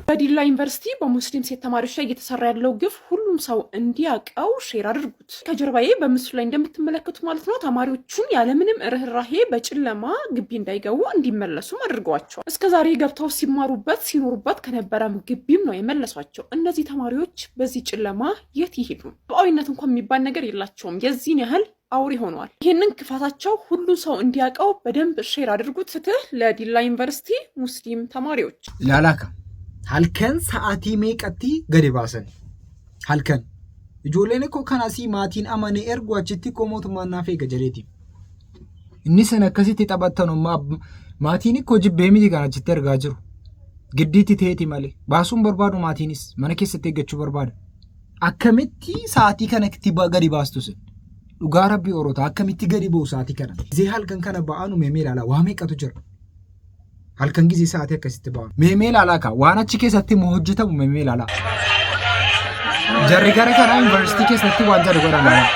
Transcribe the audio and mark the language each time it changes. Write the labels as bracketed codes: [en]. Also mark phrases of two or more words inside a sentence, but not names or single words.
[am] በዲላ ዩኒቨርሲቲ በሙስሊም ሴት ተማሪዎች ላይ እየተሰራ ያለው ግፍ ሁሉም ሰው እንዲያውቀው ሼር አድርጉት። ከጀርባዬ በምስሉ ላይ እንደምትመለከቱት ማለት ነው ተማሪዎቹን ያለምንም ርህራሄ በጨለማ ግቢ እንዳይገቡ እንዲመለሱ አድርገዋቸዋል። እስከዛሬ ገብተው ሲማሩበት ሲኖሩበት ከነበረ ግቢም ነው የመለሷቸው። እነዚህ ተማሪዎች በዚህ ጨለማ የት ይሄዱ? በአዊነት እንኳን የሚባል ነገር የላቸውም። የዚህን ያህል አውሪ ሆነዋል። ይህንን ክፋታቸው ሁሉ ሰው እንዲያውቀው በደንብ ሼር አድርጉት። ፍትህ ለዲላ ዩኒቨርሲቲ ሙስሊም ተማሪዎች። [om] ላላካ halkan sa'aatii meeqatti gadi baasan halkan ijoolleen koo kanasi maatiin amane ergu achitti koo mootummaan naaf eega jedheeti inni sana akkasitti taphattan maatiin koo jibbee miti kan achitti ergaa jiru giddiitti ta'eeti malee baasuun barbaadu maatiinis mana keessatti eeggachuu barbaada akkamitti sa'aatii kanatti gadi baastu sin dhugaa rabbii oroota akkamitti gadi ba'u sa'aatii kana gisee halkan kana ba'aanu meemee ilaala waa meeqatu jira halkan gisee sa'aatii akkasitti ba'aanu meemee ilaalaa ka waan achi keessatti moo hojjetamu meemee ilaalaa jarri gara kana yuunivarsiitii keessatti waan jedhu godhama